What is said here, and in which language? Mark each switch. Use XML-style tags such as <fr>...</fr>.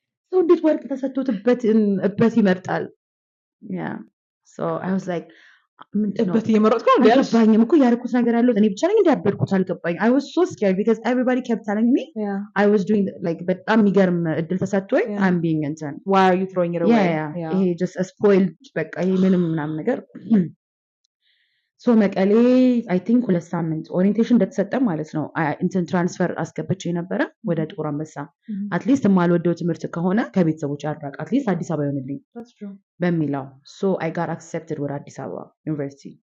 <am>ሰው እንዴት ወርቅ ተሰጥቶት እበት ይመርጣል</am> <en>so I was like</en> <am>እበት እየመረጥኩ ነው አልገባኝም እኮ ያደረኩት ነገር ያለው እኔ ብቻ ነኝ እንዳደረኩት አልገባኝ</am> <en>I was so scared because everybody kept telling me I was doing like</en> <am>በጣም የሚገርም እድል ተሰጥቶኝ</am> <en>I'm being</en> <am>እንትን</am> <en>why are you throwing it away</en> <am>ይሄ</am> <en>just a spoiled</en> <am>በቃ ይሄ ምንም ምናምን ነገር so መቀሌ I think 2 ሳምንት ኦሪንቴሽን እንደተሰጠ ማለት ነው እንትን ትራንስፈር አስገብቼ ነበረ ወደ ጥቁር አንበሳ አትሊስት የማልወደው ትምህርት ከሆነ ከቤተሰቦች ያራቅ አትሊስት አዲስ አበባ ይሆንልኝ በሚለው</am> <en>so I got accepted</en> <am>ወደ አዲስ አበባ ዩኒቨርሲቲ</am>